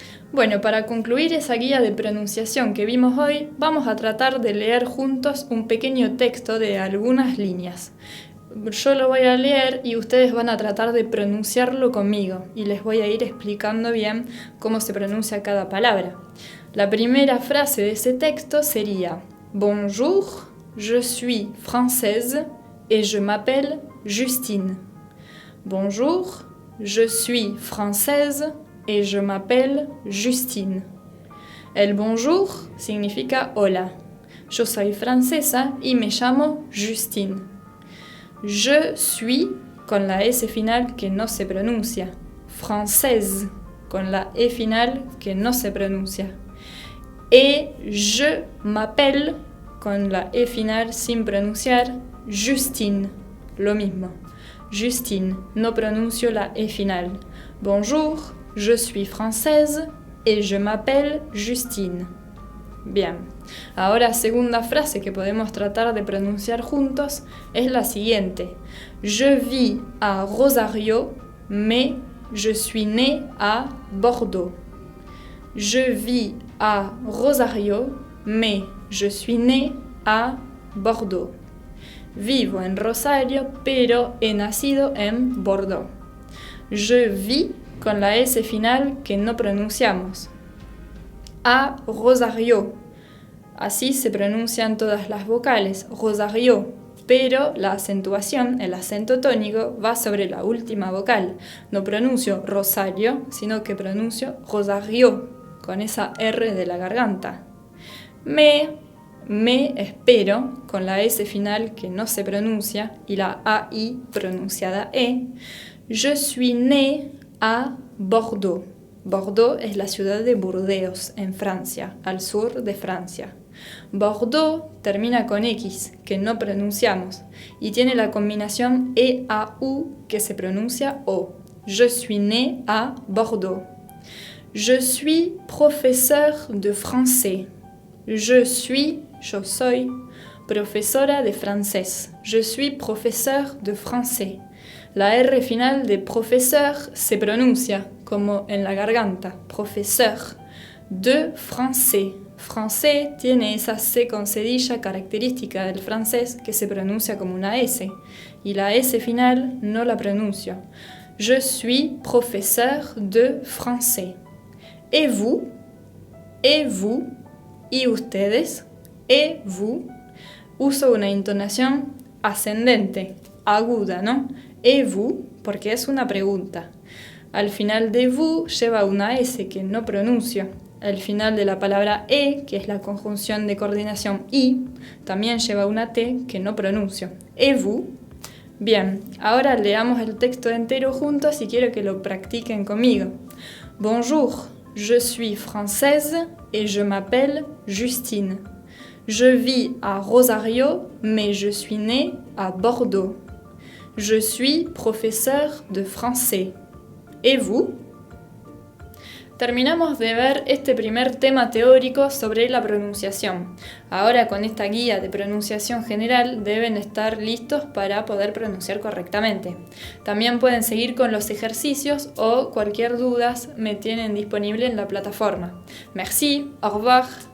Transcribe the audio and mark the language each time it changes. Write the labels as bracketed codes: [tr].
[es] Bueno, para concluir esa guía de pronunciación que vimos hoy, vamos a tratar de leer juntos un pequeño texto de algunas líneas. Yo lo voy a leer y ustedes van a tratar de pronunciarlo conmigo y les voy a ir explicando bien cómo se pronuncia cada palabra. La primera frase de ese texto sería: [fr] Bonjour, je suis française et je m'appelle Justine. Bonjour, je suis française et je m'appelle Justine. [es] El bonjour significa hola. Yo soy francesa y me llamo Justine. [fr] Je suis [es] con la S final que no se pronuncia. Française con la E final que no se pronuncia. [fr] Et je m'appelle [es] con la E final sin pronunciar. Justine. Lo mismo. Justine. No pronuncio la E final. [fr] Bonjour, je suis française et je m'appelle Justine. [es] Bien, ahora segunda frase que podemos tratar de pronunciar juntos es la siguiente. [fr] Je vis à Rosario, mais je suis née à Bordeaux. Je vis à Rosario, mais je suis née à Bordeaux. [es] Vivo en Rosario, pero he nacido en Bordeaux. [fr] Je vis [es] con la S final que no pronunciamos. A Rosario. Así se pronuncian todas las vocales, Rosario, pero la acentuación, el acento tónico, va sobre la última vocal. No pronuncio Rosario, sino que pronuncio Rosario, con esa R de la garganta. Me espero, con la S final que no se pronuncia y la AI pronunciada E. [fr] Je suis née à Bordeaux. [es] Bordeaux es la ciudad de Burdeos, en Francia, al sur de Francia. Bordeaux termina con X, que no pronunciamos, y tiene la combinación E-A-U, que se pronuncia O. [fr] Je suis né à Bordeaux. Je suis professeur de français. Je suis, [es] yo soy, profesora de francés. [fr] Je suis professeur de français. [es] La R final de professeur se pronuncia como en la garganta, [fr] professeur de français. [es] Français tiene esa C con cedilla característica del francés que se pronuncia como una S, y la S final no la pronuncio. [fr] Je suis professeur de français. Et vous, [es] y ustedes, et vous, uso una entonación ascendente, aguda, ¿no? Et vous, porque es una pregunta. Al final de vous lleva una S que no pronuncio. Al final de la palabra E, que es la conjunción de coordinación I, también lleva una T que no pronuncio. [fr] Et vous, [es] Bien, ahora leamos el texto entero juntos y quiero que lo practiquen conmigo. [fr] Bonjour, je suis française et je m'appelle Justine. Je vis à Rosario, mais je suis née à Bordeaux. Je suis professeur de français. Et vous? [es] Terminamos de ver este primer tema teórico sobre la pronunciación. Ahora con esta guía de pronunciación general deben estar listos para poder pronunciar correctamente. También pueden seguir con los ejercicios o cualquier duda me tienen disponible en la plataforma. [fr] Merci, au revoir.